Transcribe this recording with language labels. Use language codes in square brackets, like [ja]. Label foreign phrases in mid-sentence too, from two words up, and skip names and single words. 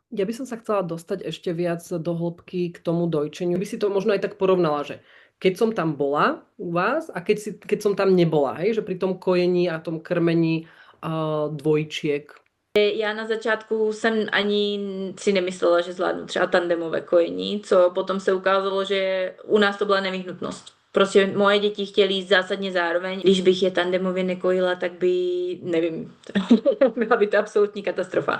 [sk] Ja by som sa chcela dostať ešte viac do hĺbky k tomu dojčeniu. By si to možno aj tak porovnala, že keď som tam bola u vás a keď som tam nebola, hej, že pri tom kojení a tom krmení dvojčiek. [cs] Já na začátku jsem ani si nemyslela, že zvládnu třeba tandemové kojení, co potom se ukázalo, že u nás to byla nevyhnutnost. Prostě moje děti chtěly jíst zásadně zároveň. Když bych je tandemově nekojila, tak by, nevím, byla by to absolutní katastrofa.